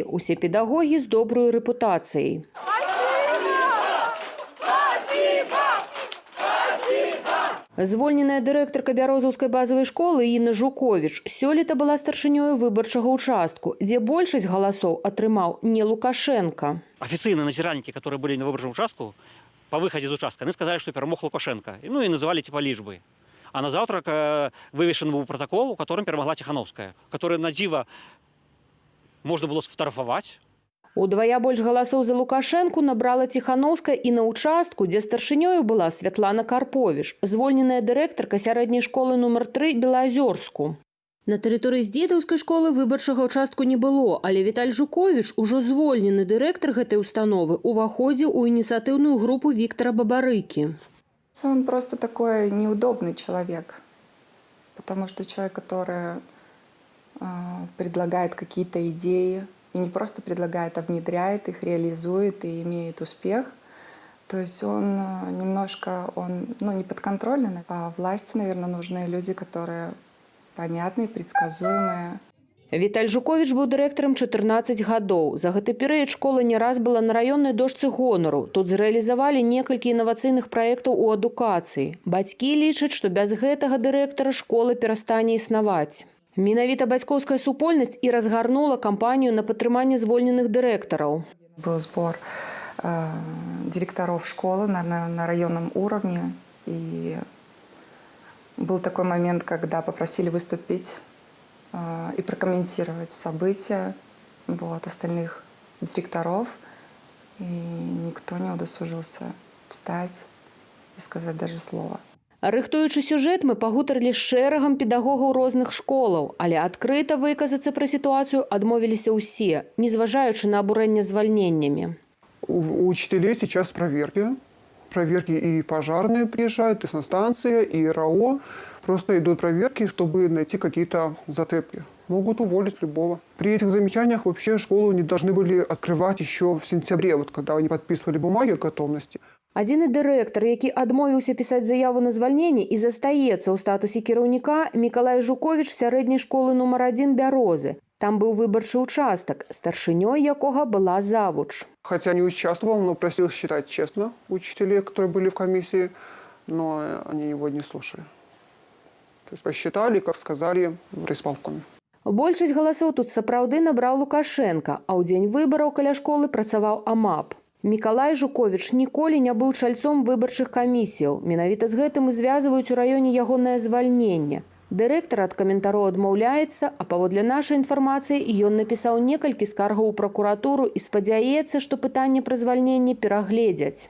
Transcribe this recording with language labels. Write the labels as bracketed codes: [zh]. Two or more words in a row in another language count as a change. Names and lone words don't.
[be] Усе педагогі з добрую рэпутацыяй. Звольненая дырэктарка Бярозаўскай базавай школы Інна Жуковіч сёлета была старшынёю выбарчага участку, дзе большасць галасоў атрымаў не Лукашенко. [ru] Официальные назиральники, которые были на выборном участку, по выходе из участка, они сказали, что перемог Лукашенко. Ну и называли типа лишь-бы. А на завтра вывешен был протокол, у котором перемогла Тихановская, который на диво можно было сфотографовать. [be] Удвая больш галасоў за Лукашенку набрала Тихановская і на участку, дзе старшынёю была Святлана Карповіч, звольненая дырэктарка сярэдняй школы нумар 3 Белаазёрску. На тэрыторыі Здзедаўскай школы выбарчага участку не было, але Віталь Жуковіч, ужо звольнены дырэктар гэтай установы, уваходзіў у ініцыятыўную групу Виктора Бабарыкі. [ru] Он просто такой неудобный человек, потому что человек, который предлагает какие-то идеи, и не просто предлагает, а внедряет их, реализует и имеет успех. То есть он немножко, не подконтрольный, а власти, наверное, нужны люди, которые понятные, предсказуемые. [be] Віталь Жуковіч быў дырэктарам 14 гадоў. За гэты перыяд школа не раз была на раённай дошцы гонару. Тут зрэалізавалі некалькі інавацыйных праектаў у адукацыі. Бацькі лічаць, што без гэтага дырэктара школа перастане існаваць. Менавіта бацькоўская супольнасць і разгарнула кампанію на падтрыманне звольненых дырэктараў. [ru] Был сбор директоров школы на районном уровне. И был такой момент, когда попросили выступить и прокомментировать события от остальных директоров. И никто не удосужился встать и сказать даже слово. [be] Рыхтуючы сюжэт, мы пагутарылі з шэрагам педагогаў розных школаў, але адкрыта выказацца пра сітуацыю адмовіліся ўсе, незважаючы на абурэнне звальненнямі. [ru] У учителей сейчас проверки. Проверки и пожарные приезжают, и санстанция, и РАО. Просто идут проверки, чтобы найти какие-то зацепки. Могут уволить любого. При этих замечаниях вообще школу не должны были открывать еще в сентябре, вот когда они подписывали бумаги о готовности. [be] Адзіны дырэктар, які адмовіўся пісаць заяву на звальненне і застаецца ў статусе кіраўніка, Мікалай Жуковіч сярэдняй школы нумар 1 Бярозы. [ru] Там был выборчий участок, старшиней якого была завуч. Хотя не участвовал, но просил считать честно учителей, которые были в комиссии, но они его не слушали. То есть посчитали, как сказали в райисполкоме. [be] Большасць галасоў тут сапраўды набраў Лукашенко, а ў дзень выбараў каля школы працаваў АМАП. Мікалай Жуковіч ніколі не быў чальцом выбарчых камісіяў. Менавіта з гэтым і звязваюць у раёне ягонае звальненне. Дырэктар ад каментароў адмаўляецца, а паводле нашай інфармацыі ён напісаў некалькі скаргаў у пракуратуру і спадзяецца, што пытанне пра звальненне перагледзяць.